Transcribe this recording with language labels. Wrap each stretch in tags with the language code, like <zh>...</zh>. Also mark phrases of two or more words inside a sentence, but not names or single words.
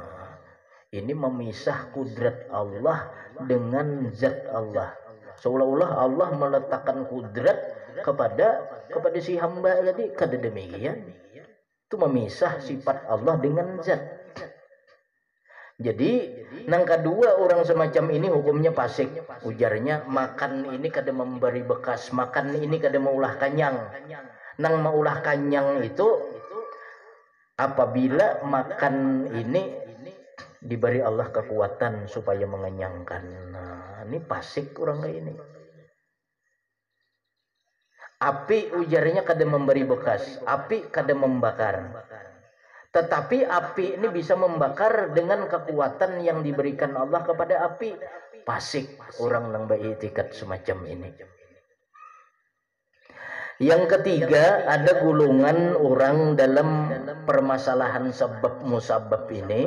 <id>Nah, Ini memisah kudrat Allah dengan zat Allah. Seolah-olah Allah meletakkan kudrat kepada si hamba tadi.</id> <bjn>Kada demikian. Itu memisah sifat Allah dengan zat. Jadi, nang kedua orang semacam ini hukumnya fasik. Ujarnya, makan ini kada memberi bekas, makan ini kada maulah kanyang. Nang maulah kanyang itu apabila makan ini diberi Allah kekuatan supaya mengenyangkan.</bjn> <id>Nah, ini fasik orang kayak ini.</id> <bjn>Api ujarnya kada memberi bekas, api kada membakar.</bjn> <id>Tetapi api ini bisa membakar dengan kekuatan yang diberikan Allah kepada api.</id> <bjn>Fasik orang nang beriktikad semacam ini.</bjn> <id>Yang ketiga, ada golongan orang dalam permasalahan sebab musabab ini.</id>